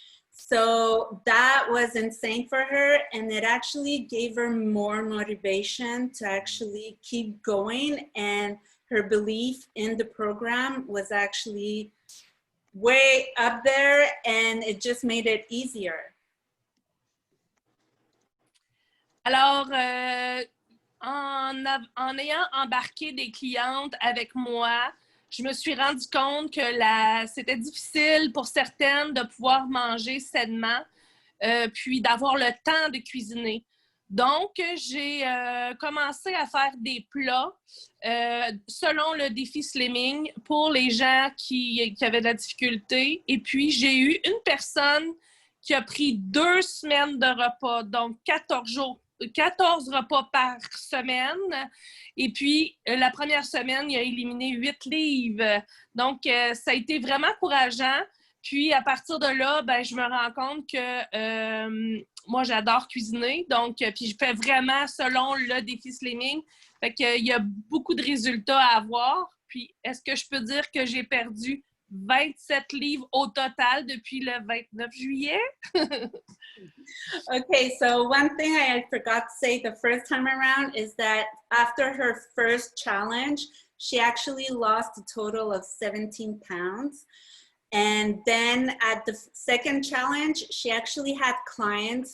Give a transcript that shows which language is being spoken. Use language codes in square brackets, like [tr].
[en] So that was insane for her, and it actually gave her more motivation to actually keep going, and her belief in the program was actually way up there, and it just made it easier. [fr] Alors, en ayant embarqué des clientes avec moi, je me suis rendu compte que c'était difficile pour certaines de pouvoir manger sainement, puis d'avoir le temps de cuisiner. Donc, j'ai commencé à faire des plats selon le défi Slimming pour les gens qui avaient de la difficulté. Et puis, j'ai eu une personne qui a pris 2 semaines de repas, donc 14 repas par semaine. Et puis, la première semaine, il a éliminé 8 livres. Donc, ça a été vraiment encourageant. Puis, à partir de là, ben, je me rends compte que moi, j'adore cuisiner. Donc, puis je fais vraiment selon le défi Slimming. Fait qu'il y a beaucoup de résultats à avoir. Puis, est-ce que je peux dire que j'ai perdu 27 livres au total depuis le 29 juillet? [en] Okay, so one thing I forgot to say the first time around is that after her first challenge, she actually lost a total of 17 pounds. And then at the second challenge, she actually had clients.